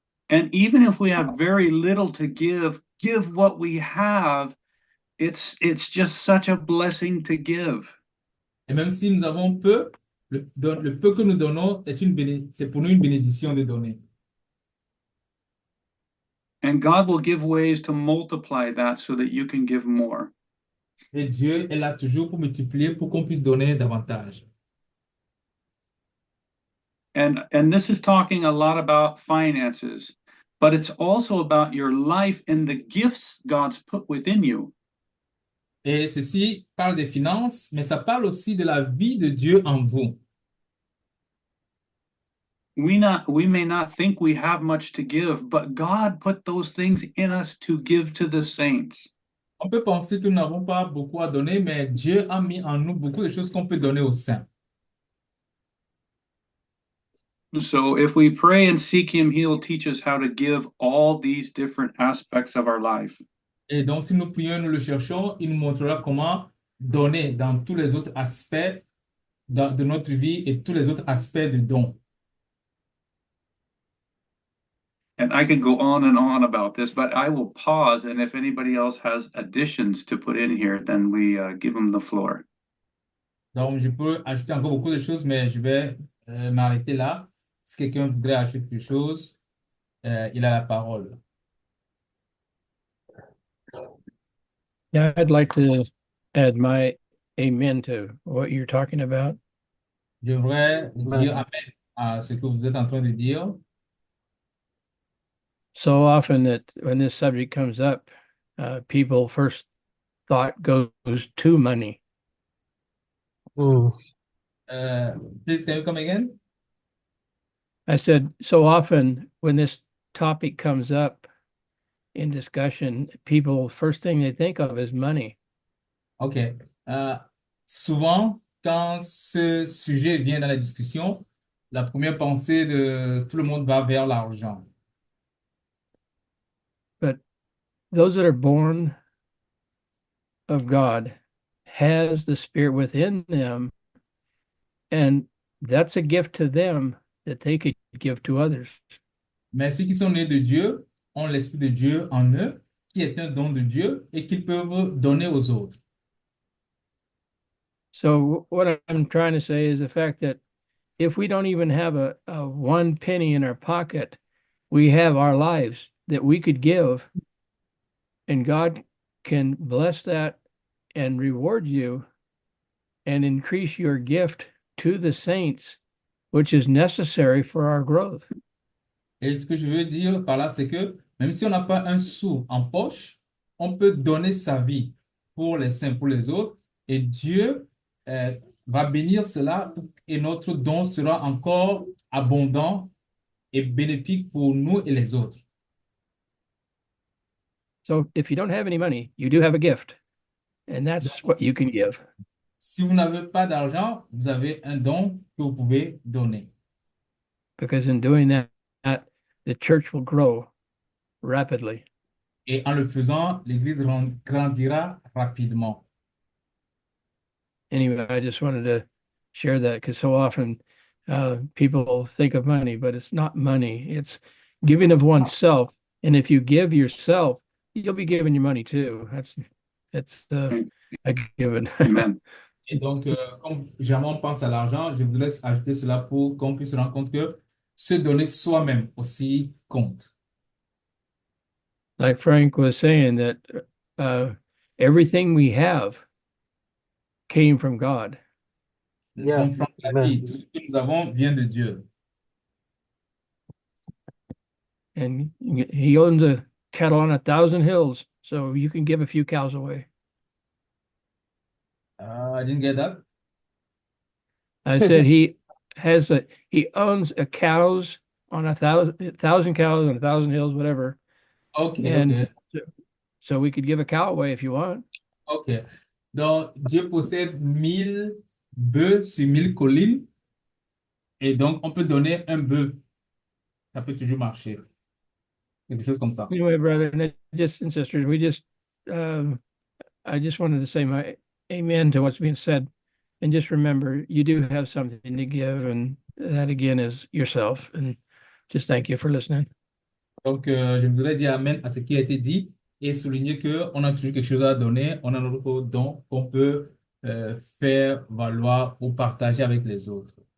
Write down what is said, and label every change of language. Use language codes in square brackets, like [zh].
[en] And even if we have very little to give what we have. It's just such a blessing to give. [fr] Et même si nous avons peu, le peu que nous donnons c'est pour nous une bénédiction de donner. [en] And God will give ways to multiply that so that you can give more. [fr] Et Dieu est là toujours pour multiplier, pour qu'on puisse donner davantage. [en] And this is talking a lot about finances, but it's also about your life and the gifts God's put within you. [fr] Et ceci parle des finances, mais ça parle aussi de la vie de Dieu en vous. [en] We may not think we have much to give, but God put those things in us to give to the saints. [fr] On peut penser que nous n'avons pas beaucoup à donner, mais Dieu a mis en nous beaucoup de choses qu'on peut donner aux saints. [en] So if we pray and seek him, he'll teach us how to give all these different aspects of our life. [fr] Et donc, si nous prions, nous le cherchons, il nous montrera comment donner dans tous les autres aspects de notre vie et tous les autres aspects de don. [en] And I could go on about this, but I will pause. And if anybody else has additions to put in here, then we give them the floor. [fr] Donc, je peux ajouter encore beaucoup de choses, mais je vais m'arrêter là. Si quelqu'un voudrait ajouter quelque chose, il a la parole. [en] Yeah, I'd like to add my amen to what you're talking about. [fr] Je voudrais dire amen à ce que vous êtes en train de dire. [en] So often that when this subject comes up, people first thought goes to money. Please, can you come again? I said, so often when this topic comes up in discussion, people, first thing they think of is money. OK. [fr] Souvent, quand ce sujet vient dans la discussion, la première pensée de tout le monde va vers l'argent. [en] But those that are born of God has the Spirit within them, and that's a gift to them that they could give to others. [fr] Mais ceux qui sont nés de Dieu ont l'Esprit de Dieu en eux, qui est un don de Dieu et qu'ils peuvent donner aux autres. [en] So what I'm trying to say is the fact that if we don't even have a 1 penny in our pocket, we have our lives that we could give, and God can bless that and reward you and increase your gift to the saints, which is necessary for our growth. [fr] Et ce que je veux dire par là, c'est que même si on n'a pas un sou en poche, on peut donner sa vie pour les saints, pour les autres, et Dieu va bénir cela et notre don sera encore abondant et bénéfique pour nous et les autres. [en] So if you don't have any money, you do have a gift, and that's what you can give. [fr] Si vous n'avez pas d'argent, vous avez un don que vous pouvez donner. [en] Because in doing that, the church will grow rapidly. [fr] Et en le faisant, l'Église grandira rapidement. [en] Anyway, I just wanted to share that because so often people think of money, but it's not money. It's giving of oneself. And if you give yourself, you'll be giving your money too. That's a given. Amen. [fr] Et donc, comme jamais on pense à l'argent, je vous laisse ajouter cela pour qu'on puisse se rendre compte que se donner soi-même aussi compte. [en] Like Frank was saying, that everything we have came from God. Yeah, [fr] Comme Franck l'a [en] amen. [fr] dit, tout ce que nous avons vient de Dieu. [en] And he owns a cattle on 1,000 hills, so you can give a few cows away. I didn't get that. I said he owns a cows on 1,000 cows on 1,000 hills, whatever. Okay, And okay. so we could give a cow away if you want. Ok. [fr] Donc, Dieu possède 1000 bœufs sur 1000 collines. Et donc, on peut donner un bœuf. Ça peut toujours marcher. Quelque chose comme ça. [en] Anyway, brother and sisters, I just wanted to say my amen to what's being said. And just remember, you do have something to give, and that again is yourself. And just thank you for listening. [fr] Donc, je voudrais dire amen à ce qui a été dit et souligner qu'on a toujours quelque chose à donner. On a notre don qu'on peut faire valoir ou partager avec les autres.